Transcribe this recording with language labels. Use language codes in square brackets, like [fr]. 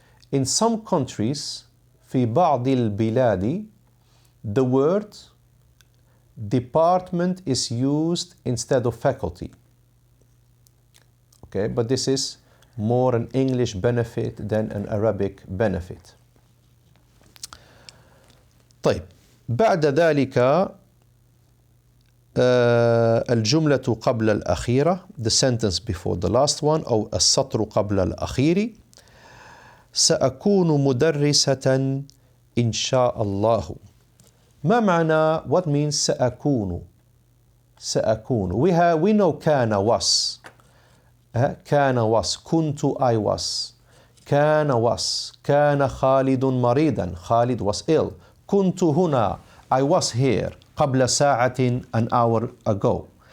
[en] In some countries, [ar] في بعض البلاد, [en] the word department is used instead of faculty. Okay, but this is more an English benefit than an Arabic benefit. [ar] طيب بعد ذلك الجملة قبل الأخيرة, [en] the sentence before the last one, [ar] أو السطر قبل الأخير. سأكون مدرسة إن شاء الله. ما معنى, [en] what means [ar] سأكون? سأكون. [en] We know [ar] كان [en] was. [ar] كان [en] was. [ar] كنت [en] I was. [ar] كان [en] was. [ar] كان خالد مريضا. [en] Khalid was ill. [ar] كنت هنا. [en] I was here. [ar] قبل ساعة, [en] an hour ago.